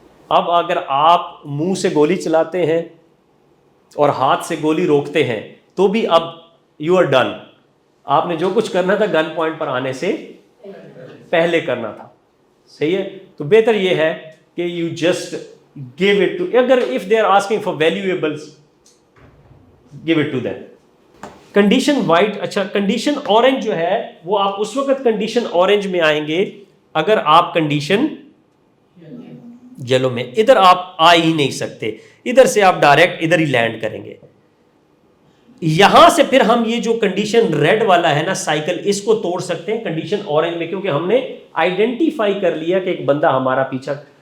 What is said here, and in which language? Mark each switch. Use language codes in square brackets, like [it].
[ur] اب اگر آپ منہ سے گولی چلاتے ہیں اور ہاتھ سے گولی روکتے ہیں تو بھی اب [en] You are done. [ur] آپ نے جو کچھ کرنا تھا گن پوائنٹ پر آنے سے پہلے کرنا تھا. صحیح ہے. تو بہتر یہ ہے [en] کہ you just give it to, اگر if they are asking for valuables give it to them. [ur] Condition white, اچھا کنڈیشن اورنج جو ہے وہ آپ اس وقت کنڈیشن اورنج میں آئیں گے اگر آپ کنڈیشن یلو میں, ادھر آپ آ ہی نہیں سکتے, ادھر سے آپ ڈائریکٹ ادھر ہی لینڈ کریں گے. یہاں سے پھر ہم یہ جو کنڈیشن ریڈ والا ہے نا سائیکل, اس کو توڑ سکتے ہیں کنڈیشن اورنج میں, کیونکہ ہم نے آئیڈینٹیفائی کر لیا کہ ایک بندہ ہمارا پیچھا.